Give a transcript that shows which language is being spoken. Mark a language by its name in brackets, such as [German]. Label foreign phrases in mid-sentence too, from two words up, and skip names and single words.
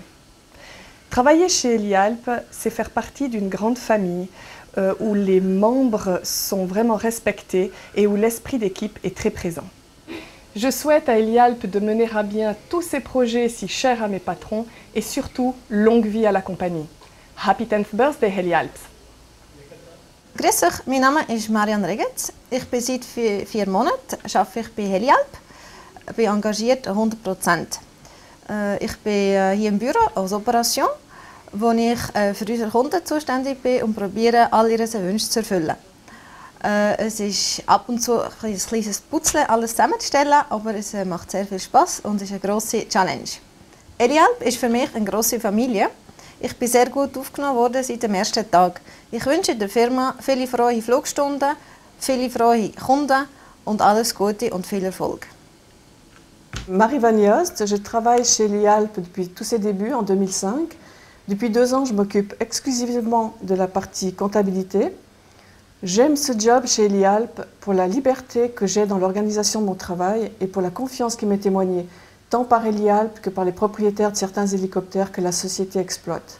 [French] Travailler chez Helialp, c'est faire partie d'une grande famille où les membres sont vraiment respectés et où l'esprit d'équipe est très présent. Je souhaite à Helialp de mener à bien tous ces projets si chers à mes patrons et surtout longue vie à la compagnie. [English] Happy 10th birthday Helialp! [German] Grüß euch, mein Name ist Marianne Regetz. Ich bin seit 4 Monaten arbeite ich bei Helialp. Ich bin engagiert 100%. Ich bin hier im Büro als Operation, wo ich für unsere Kunden zuständig bin und probiere, all ihre Wünsche zu erfüllen. Es ist ab und zu ein kleines Putzle, alles zusammenzustellen, aber es macht sehr viel Spaß und ist eine grosse Challenge. Helialp ist für mich eine grosse Familie. Ich bin sehr gut aufgenommen worden seit dem ersten Tag. Ich wünsche der Firma viele frohe Flugstunden, viele frohe Kunden und alles Gute und viel Erfolg. [French] Marie Van Yost, je travaille chez Helialp depuis tous ses débuts en 2005. Depuis 2 ans, je m'occupe exclusivement de la partie comptabilité. J'aime ce job chez Helialp pour la liberté que j'ai dans l'organisation de mon travail et pour la confiance qui m'est témoignée, tant par Helialp que par les propriétaires de certains hélicoptères que la société exploite.